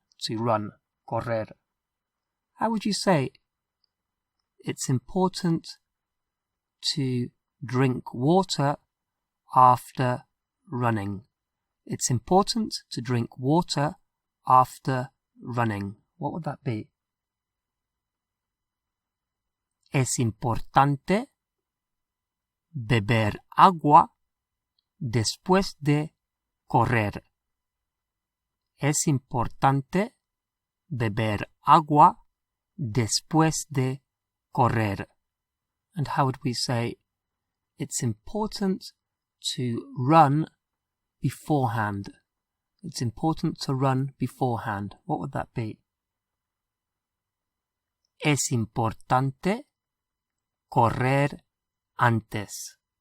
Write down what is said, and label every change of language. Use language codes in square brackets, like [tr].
[en] To run, correr. How would you say, it's important to drink water after running? It's important to drink water after running. What would that be? [es] Es importante beber agua después de correr. Es importante beber agua después de correr. [en] And how would we say, it's important to run beforehand? It's important to run beforehand. What would that be? [es] Es importante correr antes.